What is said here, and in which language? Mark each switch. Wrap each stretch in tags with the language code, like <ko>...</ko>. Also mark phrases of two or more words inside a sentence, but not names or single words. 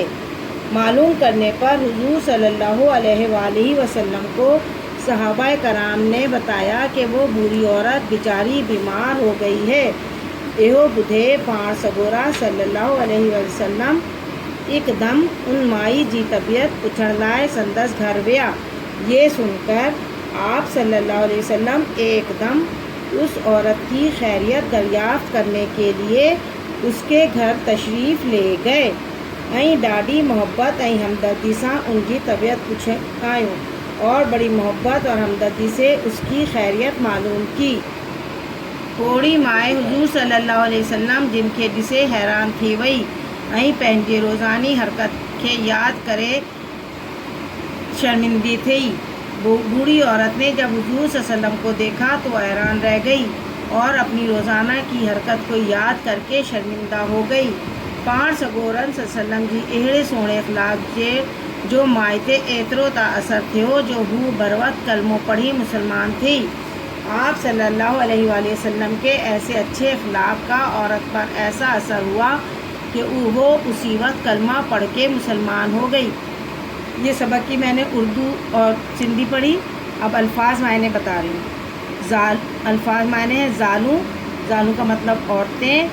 <ur>معلوم کرنے پر حضور</ur> <ar>صلی اللہ علیہ وسلم</ar> <ur>کو صحابۂ کرام نے بتایا کہ وہ بوڑھی عورت بےچاری بیمار ہو گئی ہے.</ur> <sd>इहो ॿुधे पाण सगोरा</sd> <ar>صلی اللہ علیہ وسلم</ar> <sd>एकदम उन माई जी तबीयत पुछण लाइ संदसि घर विया।</sd> <ur>یہ سن کر آپ</ur> <ar>صلی اللہ علیہ وسلم</ar> <ur>ایک دم اس عورت کی خیریت دریافت کرنے کے لیے اس کے گھر تشریف لے گئے</ur> <sd>ऐं ॾाढी मोहब्बत ऐं हमदर्दी सां उनकी तबीयत पुछायूं</sd> <ur>اور بڑی محبت اور ہمدردی سے اس کی خیریت معلوم کی.</ur> <sd>पोड़ी माए हुजूर</sd> <ar>صلی اللہ علیہ وسلم</ar> <sd>जिनखे ॾिसे हैरान थी वई ऐं पंहिंजे रोज़ानी हरकत खे यादि करे शर्मिंदी थी।</sd> <ur>بوڑھی عورت نے جب حضور</ur> <ar>صلی اللہ علیہ وسلم</ar> <ur>کو دیکھا تو حیران رہ گئی اور اپنی روزانہ کی حرکت کو یاد کر کے شرمندہ ہو گئی.</ur> <sd>पाण सगोरन</sd> <ar>صلی اللہ علیہ وسلم</ar> <sd>जी अहिड़े सोणे अखलाक जे जो माई ते एतिरो त असर थियो जो हू बरवक़्त कलमो पढ़ी मुसलमान थी।</sd> <ur>آپ</ur> <ar>صلی اللہ علیہ وسلم</ar> <ur>کے ایسے اچھے اخلاق کا عورت پر ایسا اثر ہوا کہ وہ اسی وقت کلمہ پڑھ کے مسلمان ہو گئی. یہ سبق کی میں نے اردو اور سندھی پڑھی. اب الفاظ معنی بتا رہی ہوں۔ الفاظ معنی ہیں زالو، زالو کا مطلب عورتیں.</ur>